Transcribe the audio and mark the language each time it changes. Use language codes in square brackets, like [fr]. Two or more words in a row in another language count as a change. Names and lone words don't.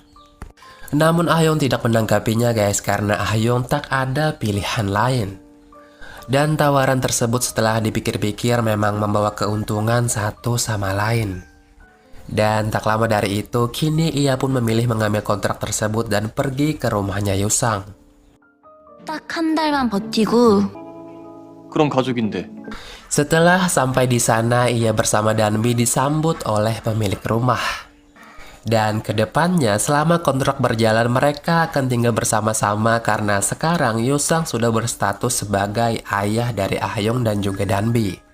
[id] Namun Ah-hyung tidak menanggapinya guys karena Ah-hyung tak ada pilihan lain. Dan tawaran tersebut setelah dipikir-pikir memang membawa keuntungan satu sama lain. Dan tak lama dari itu, kini ia pun memilih mengambil kontrak tersebut dan pergi ke rumahnya Yo-sang. [ko] 딱 한 달만 버티고 그럼 가족인데. [id] Setelah sampai di sana, ia bersama Danbi disambut oleh pemilik rumah. Dan kedepannya selama kontrak berjalan mereka akan tinggal bersama-sama karena sekarang Yo-sang sudah berstatus sebagai ayah dari Ah-hyung dan juga Danbi.